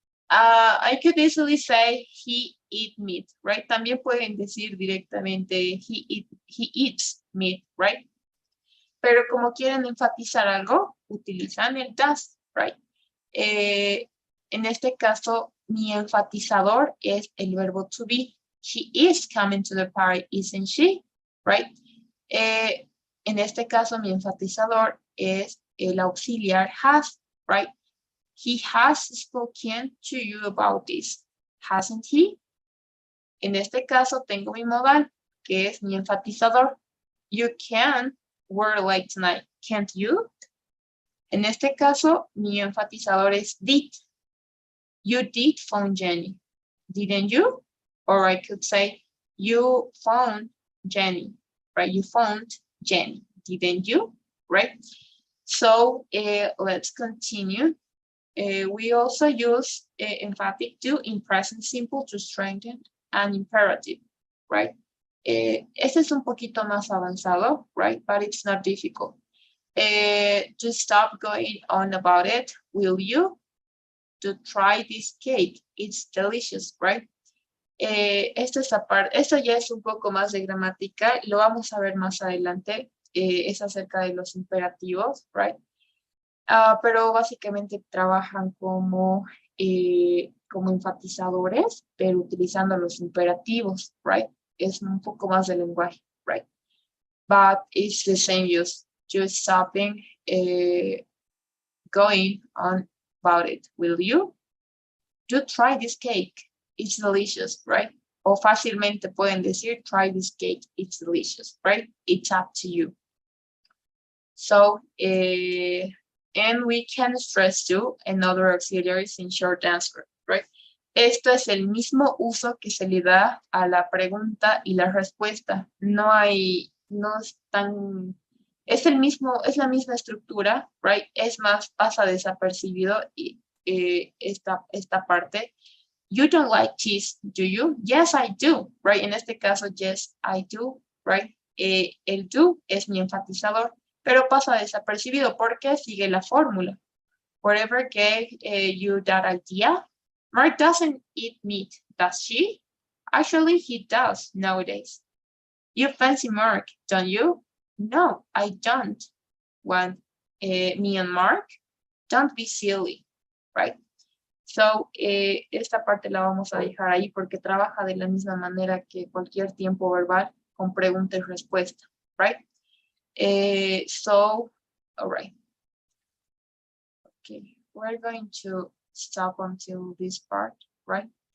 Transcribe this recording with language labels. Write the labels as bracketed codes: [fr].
[en] I could easily say he eat meat, right? [es] También pueden decir directamente [en] he eats meat, right? [es] Pero como quieren enfatizar algo, utilizan el does, right? En este caso, mi enfatizador es el verbo to be. [en] She is coming to the party, isn't she? Right? [es] En este caso, mi enfatizador es el auxiliar has, right? [en] He has spoken to you about this, hasn't he? [es] En este caso, tengo mi modal, que es mi enfatizador. [en] You can work late tonight, can't you? [es] En este caso, mi enfatizador es did. [en] You did phone Jenny, didn't you? Or I could say, you phoned Jenny, right? You phoned Jenny, didn't you? Right? So let's continue. We also use emphatic to in present simple to strengthen an imperative, right? [es] Este es un poquito más avanzado, right? [en] But it's not difficult. To stop going on about it, will you? To try this cake, it's delicious, right? [es] Esto ya es un poco más de gramática, lo vamos a ver más adelante, es acerca de los imperativos, right? Pero básicamente trabajan como enfatizadores, pero utilizando los imperativos, right? Es un poco más de lenguaje, right? [en] But it's the same use just stopping going on about it, will you? You try this cake, it's delicious, right? [es] O fácilmente pueden decir, [en] try this cake, it's delicious, right? It's up to you. So, and we can stress too another auxiliaries in short answer, right? [es] Esto es el mismo uso que se le da a la pregunta y la respuesta. No es tan, es la misma estructura, right? Es más, pasa desapercibido y esta parte. [en] You don't like cheese, do you? Yes, I do, right? [es] En este caso, [en] yes, I do, right? [es] El do es mi enfatizador, pero pasa desapercibido porque sigue la fórmula. [en] Whatever gave you that idea? Mark doesn't eat meat, does she? Actually, he does nowadays. You fancy Mark, don't you? No, I don't. Want me and Mark? Don't be silly, right? [es] So, esta parte la vamos a dejar ahí porque trabaja de la misma manera que cualquier tiempo verbal con pregunta y respuesta, right? [en] So, all right. Okay, we're going to stop until this part, right?